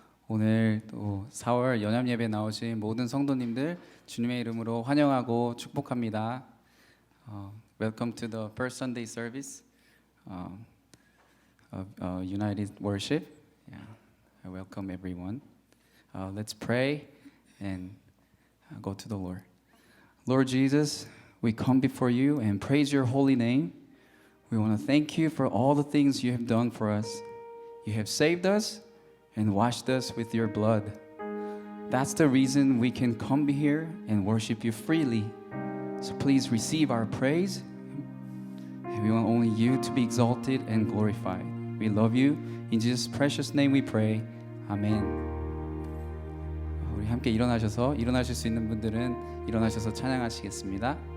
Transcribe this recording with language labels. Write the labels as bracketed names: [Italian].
[Korean] 오늘 또 4월 연합 예배 나오신 모든 성도님들 주님의 이름으로 환영하고 축복합니다. [English] Welcome to the first Sunday service of United Worship. Yeah, I welcome everyone. Let's pray and go to the Lord. Lord Jesus, we come before you and praise your holy name. We want to thank you for all the things you have done for us. You have saved us and washed us with your blood. That's the reason we can come here and worship you freely. So please receive our praise. And we want only you to be exalted and glorified. We love you. In Jesus' precious name we pray. [Korean] 아멘. 우리 함께 일어나실 수 있는 분들은 일어나셔서 찬양하시겠습니다.